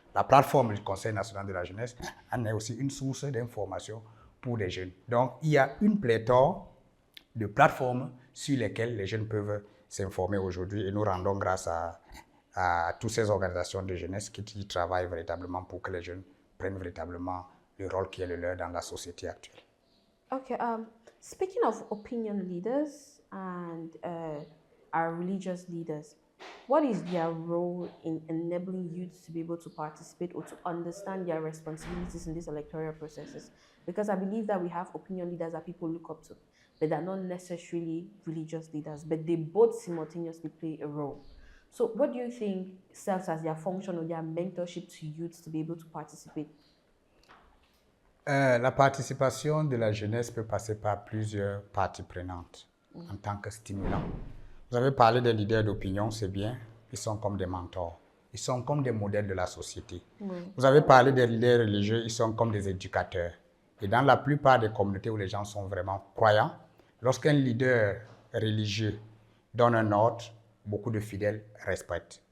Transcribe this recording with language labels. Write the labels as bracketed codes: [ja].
[fr] La plateforme du Conseil national de la jeunesse en est aussi une source d'information pour les jeunes. Donc, il y a une pléthore de plateformes sur lesquelles les jeunes peuvent s'informer aujourd'hui et nous rendons grâce à toutes ces organisations de jeunesse qui travaillent véritablement pour que les jeunes prennent véritablement le rôle qui est le leur dans la société actuelle. [en] Okay, speaking of opinion leaders and our religious leaders, what is their role in enabling youth to be able to participate or to understand their responsibilities in these electoral processes? Because I believe that we have opinion leaders that people look up to, but they're not necessarily religious leaders, but they both simultaneously play a role. So what do you think serves as their function or their mentorship to youths to be able to participate? [fr] La participation de la jeunesse peut passer par plusieurs parties prenantes en tant que stimulant. Vous avez parlé des leaders d'opinion, c'est bien, ils sont comme des mentors, ils sont comme des modèles de la société. Vous avez parlé des leaders religieux, ils sont comme des éducateurs. Et dans la plupart des communautés où les gens sont vraiment croyants, lorsqu'un leader religieux donne un ordre, beaucoup de fidèles respectent.